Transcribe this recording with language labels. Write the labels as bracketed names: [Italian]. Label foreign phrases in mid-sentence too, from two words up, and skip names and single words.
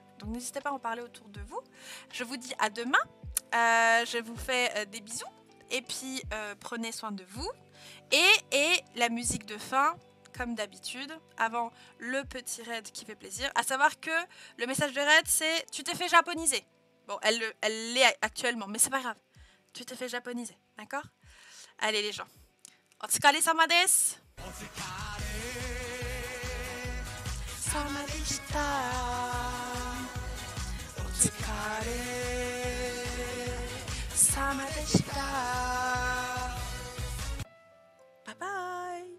[French] Donc n'hésitez pas à en parler autour de vous. Je vous dis à demain, je vous fais des bisous et puis prenez soin de vous. Et la musique de fin, comme d'habitude, avant le petit raid qui fait plaisir, à savoir que le message de raid c'est « tu t'es fait japoniser ». Bon, elle l'est actuellement, mais c'est pas grave, tu t'es fait japoniser, d'accord? Allez les gens, [Japanese] お疲れ様です. 様でした。お疲れ様でした。バイバ